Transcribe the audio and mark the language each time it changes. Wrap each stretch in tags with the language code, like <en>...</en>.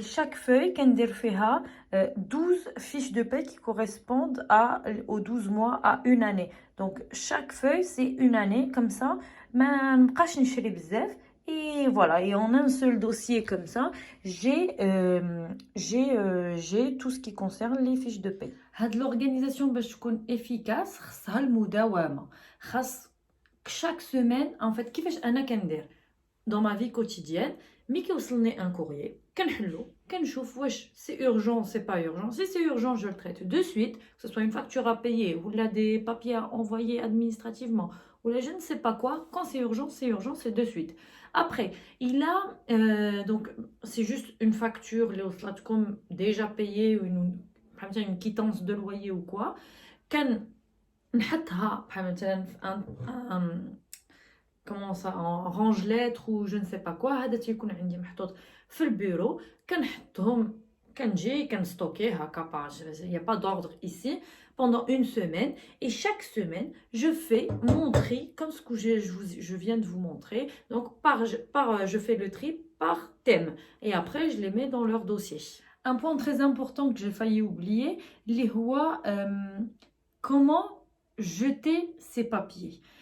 <fr>Chaque feuille</fr> <ar>كندير فيها</ar> <fr>12 fiches de paye qui correspondent aux 12 mois à une année. Donc chaque feuille c'est une année comme ça</fr> <ar>ما نبقاش نشري بزاف.</ar> <fr>Et voilà, et en un seul dossier comme ça, j'ai tout ce qui concerne les fiches de paye.</fr> <ar>L'organisation باش تكون efficace خاصها المداومة. خاص</ar> <fr>chaque semaine en fait</fr> <ar>كيفاش انا كندير</ar> <fr>dans ma vie quotidienne</fr> <ar>مي كيوصلني un courrier كنحلو كنشوف واش</ar> <fr>c'est urgent c'est pas urgent. Si c'est urgent je le traite de suite, que ce soit une facture à payer ou là des papiers à envoyer administrativement ou là je ne sais pas quoi. Quand c'est urgent c'est de suite. Après il a donc c'est juste une facture comme déjà payée ou une quittance de loyer ou quoi</fr> <ar>كان نحطها بحال مثلا في</ar> <fr>comment ça en range lettres ou je ne sais pas quoi.</fr> <ar>هذا تيكون عندي محطوط في البيرو كنحطهم كنجي كنستوكي هكا باج.</ar> <fr>Il y a pas d'ordre ici pendant une semaine et chaque semaine je fais mon tri comme ce que je viens de vous montrer. Donc je fais le tri par thème et après je les mets dans leur dossier. Un point très important que j'ai failli oublier,</fr> <ar>اللي هو</ar> <fr>comment jeter ces papiers.</fr>